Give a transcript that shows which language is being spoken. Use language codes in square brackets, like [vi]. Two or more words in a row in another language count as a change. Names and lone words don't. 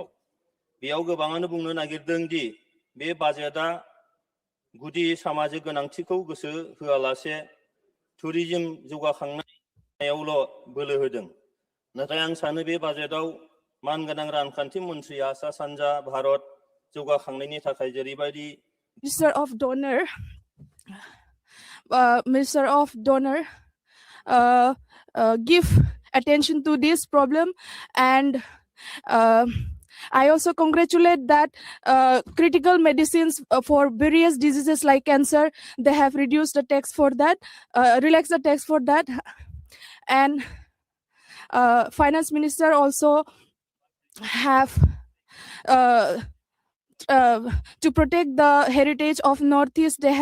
[brx] बेयाव गोबाङानो बुंनो नागिरदों दि बे बाजेटआ गुदि सामाजिक गोनांथिखौ गोसो होआलासे टुरिज्म जौगाखांनायावल' बोलो होदों। नाथाय आं सानो बे बाजेटआव मानगोनां रांखान्थि मन्थ्रिया सा सानजा भारत जौगाखांनायनि थाखाय जेरैबायदि [en] Minister of Donor, give attention to this problem, and I also congratulate that critical medicines for various diseases like cancer, they have reduced the tax for that, relaxed the tax for that, and finance minister also have to protect the heritage of Northeast.